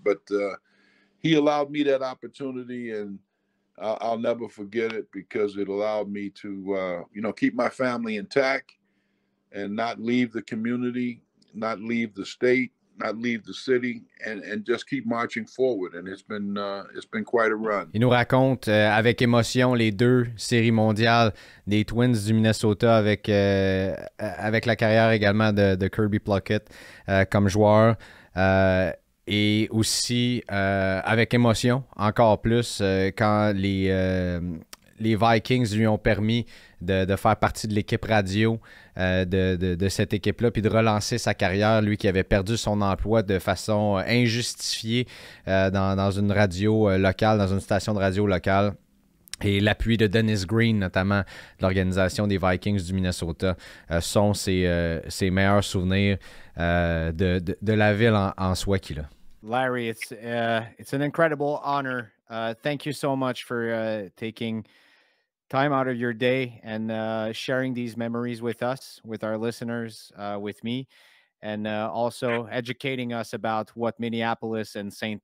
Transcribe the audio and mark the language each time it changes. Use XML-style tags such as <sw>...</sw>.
<en>But he allowed me that opportunity, and I'll never forget it, because it allowed me to, you know, keep my family intact and not leave the community, not leave the state, not leave the city, and just keep marching forward. And it's been quite a run.</en> <fr>Il nous raconte avec émotion les 2 séries mondiales des Twins du Minnesota, avec la carrière également de Kirby Puckett comme joueur. Et aussi avec émotion, encore plus, quand les Vikings lui ont permis de faire partie de l'équipe radio de cette équipe-là, puis de relancer sa carrière, lui qui avait perdu son emploi de façon injustifiée dans une radio locale, dans une station de radio locale. Et l'appui de Dennis Green, notamment de l'organisation des Vikings du Minnesota, sont ses meilleurs souvenirs de la ville en soi qu'il a.</fr> <en>Larry, it's an incredible honor. Thank you so much for taking time out of your day and sharing these memories with us, with our listeners, with me, and also educating us about what Minneapolis and St.</en>